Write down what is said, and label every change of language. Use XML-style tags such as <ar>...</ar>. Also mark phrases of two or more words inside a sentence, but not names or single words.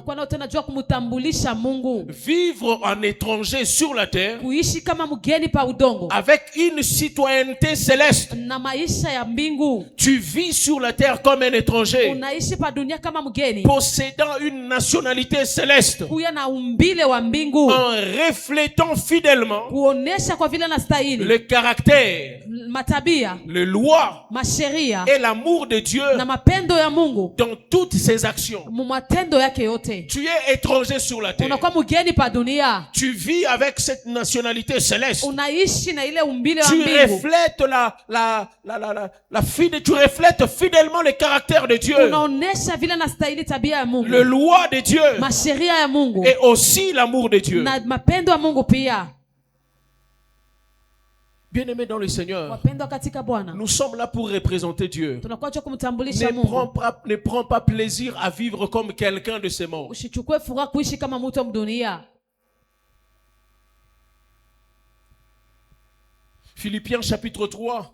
<fr>Vivre en étranger sur la terre avec une citoyenneté céleste. Tu vis sur la terre comme un étranger, possédant une nationalité céleste, en reflétant fidèlement</fr> <sw>kuonesha kwa vile anastahili,</sw> <fr>le caractère,</fr> <sw>matabia,</sw> <fr>les lois</fr> <sw>masheria</sw> <fr>et l'amour de Dieu</fr> <sw>na mapendo ya Mungu</sw> <fr>dans toutes ses actions.</fr> <sw>matendo yake yote.</sw> <fr>Tu es étranger sur la terre.</fr> <sw>Unakuwa mgeni pa dunia.</sw> <fr>Tu vis avec cette nationalité céleste.</fr> <sw>Unaishi na ile umbile wa</sw> <fr>Tu</fr> <sw>mbingu.</sw> <fr>reflètes tu reflètes fidèlement le caractère de Dieu.</fr> <sw>Unaonesha vile anastahili tabia ya Mungu.</sw> <fr>Le loi de Dieu.</fr> <sw>Masheria ya Mungu.</sw> <fr>Et aussi l'amour de Dieu.</fr> <sw>Na mapendo ya Mungu pia.</sw> <fr>Bien-aimés dans le Seigneur, nous sommes là pour représenter Dieu. Ne prends pas plaisir à vivre comme quelqu'un de ce monde. Philippiens chapitre 3.</fr>